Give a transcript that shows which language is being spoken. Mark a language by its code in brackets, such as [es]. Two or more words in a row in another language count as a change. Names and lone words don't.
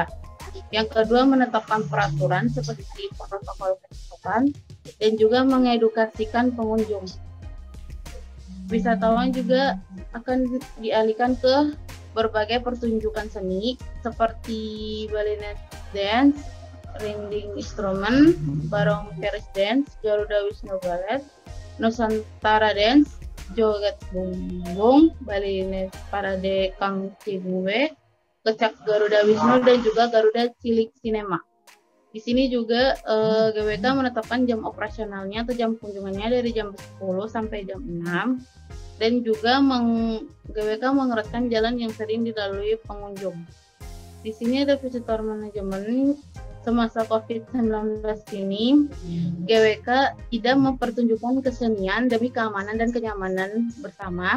[id] Yang kedua, menetapkan peraturan seperti protokol kesehatan dan juga mengedukasikan pengunjung. Wisatawan juga akan dialihkan ke berbagai pertunjukan seni seperti Balinese Dance, Rinding Instrument, Barong Keris Dance, Garuda Wisnu Ballet, Nusantara Dance, Joget Bumbung, Balinese Parade Kang Cibue, Kecak Garuda Wisnu, dan juga Garuda Cilik Cinema. Di sini juga GWK menetapkan jam operasionalnya atau jam kunjungannya dari jam 10 sampai jam 6, dan juga GWK mengeratkan jalan yang sering dilalui pengunjung. Di sini ada [en] visitor manajemen. [id] Semasa COVID-19 ini, GWK tidak mempertunjukkan kesenian demi keamanan dan kenyamanan bersama.